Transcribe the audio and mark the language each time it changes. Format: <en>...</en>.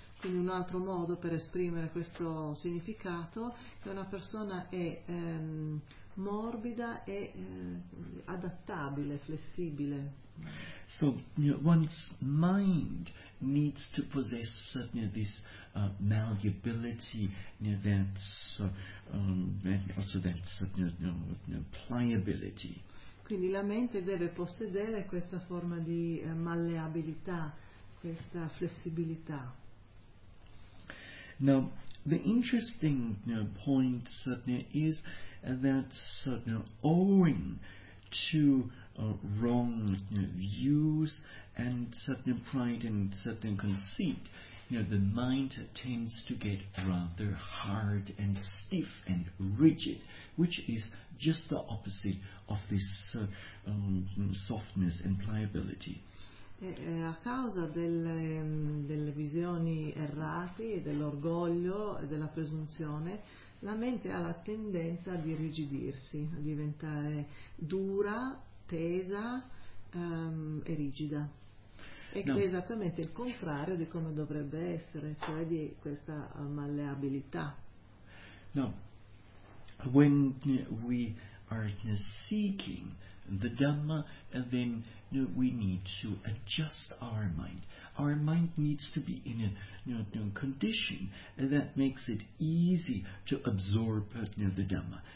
<it>Quindi un altro modo per esprimere questo significato è che una persona è morbida e adattabile, flessibile.</it> <en>So one's mind needs to possess this malleability, pliability.</en> <it>Quindi la mente deve possedere questa forma di malleabilità, questa flessibilità.</it> <en>Now, the interesting point is that owing to wrong views and certain pride and certain conceit, the mind tends to get rather hard and stiff and rigid, which is just the opposite of this softness and pliability.</en> <it>A causa delle visioni errate, dell'orgoglio e della presunzione, la mente ha la tendenza di irrigidirsi, a diventare dura, tesa e rigida. No. È esattamente il contrario di come dovrebbe essere, cioè di questa malleabilità. No.</it> <en>When we are seeking the Dhamma, and then we need to adjust our mind. Our mind needs to be in a condition that makes it easy to absorb the Dhamma.</en>